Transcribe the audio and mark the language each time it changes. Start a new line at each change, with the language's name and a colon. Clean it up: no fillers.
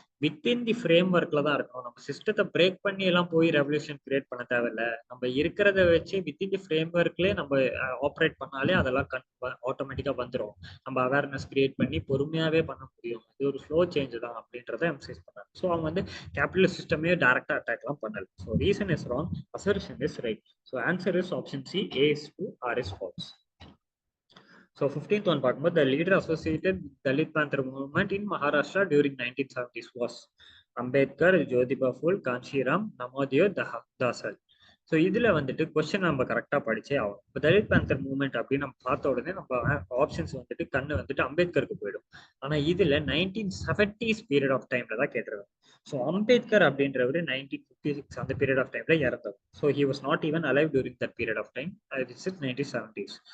Tamil: Within தி frame ஒர்க்ல தான் இருக்கணும். நம்ம சிஸ்டத்தை பிரேக் பண்ணி எல்லாம் போய் ரெவல்யூஷன் கிரியேட் பண்ண தேவையில்ல. நம்ம இருக்கிறத வச்சு வித்தின் தி ஃப்ரேம் ஒர்க்லேயே நம்ம ஆப்ரேட் பண்ணாலே அதெல்லாம் ஆட்டோமேட்டிக்கா வந்துடும். நம்ம அவேர்னஸ் கிரியேட் பண்ணி பொறுமையாவே பண்ண முடியும். இது ஒரு ஸ்லோ சேஞ்ச் தான் அப்படின்றத எம்சைஸ் பண்ணாங்க. ஸோ அவங்க வந்து கேபிட்டலிஸ்ட் சிஸ்டமே டைரக்டா அட்டாக்லாம் பண்ணல.
English: So reason is wrong, assertion is right. So answer is option C, A is true, R is false. So 15th one
Tamil: பார்க்கும்போது
English: the leader associated with Dalit Panther movement in Maharashtra during 1970s was Ambedkar, Jyotiba Phule, Kanshiram, Namadeo Dasal.
Tamil: So இதுல வந்துட்டு question நம்ம கரெக்டா படிச்சே ஆகும். இப்போ Dalit panther movement அப்படின்னு நம்ம பார்த்த உடனே நம்ம ஆப்ஷன்ஸ் வந்துட்டு கண்ணு வந்துட்டு அம்பேத்கருக்கு போயிடும். ஆனா இதுல 1970s பீரியட் ஆஃப் டைம்ல தான் கேட்டிருக்காங்க. ஸோ அம்பேத்கர் அப்படின்றவர் 1956 அந்த பீரியட் ஆஃப் டைம்ல இறந்தவர்.
English: So he was not even alive during that period of time. It's 1970s.